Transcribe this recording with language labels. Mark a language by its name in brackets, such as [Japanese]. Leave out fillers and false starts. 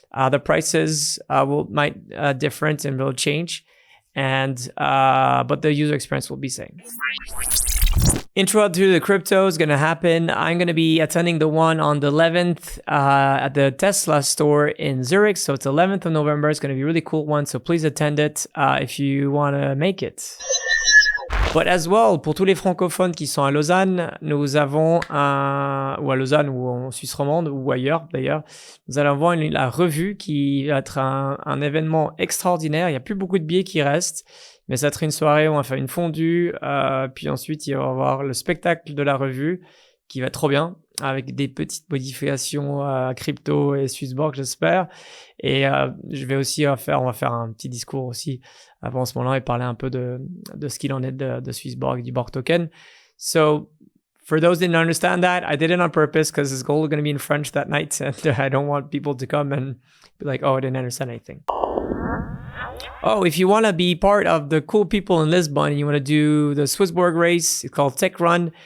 [English] The prices might different and will change, and but the user experience will be same. Intro to the crypto is going to happen. I'm going to be attending the one on the 11th at the Tesla store in Zurich. So it's 11th of November. It's going to be a really cool one. So please attend it if you want to make it. But as well, [French] pour tous les francophones qui sont à Lausanne, nous avons ou à Lausanne ou en Suisse romande ou ailleurs d'ailleurs, nous allons avoir la revue qui va être un événement extraordinaire. Il n'y a plus beaucoup de billets qui restent. Mais ça va être une soirée où on va faire une fondue, puis ensuite il va y avoir le spectacle de la revue qui va être trop bien, avec des petites modifications crypto et SwissBorg, j'espère. Et je vais aussi on va faire un petit discours aussi avant ce moment-là et parler un peu de ce qu'il en est de SwissBorg, du Borg token. [English] So for those who didn't understand that, I did it on purpose because it's all going to be in French that night, and I don't want people to come and be like, oh, I didn't understand anything. Oh, if you want to be part of the cool people in Lisbon and you want to do the SwissBorg race, it's called Tech Run.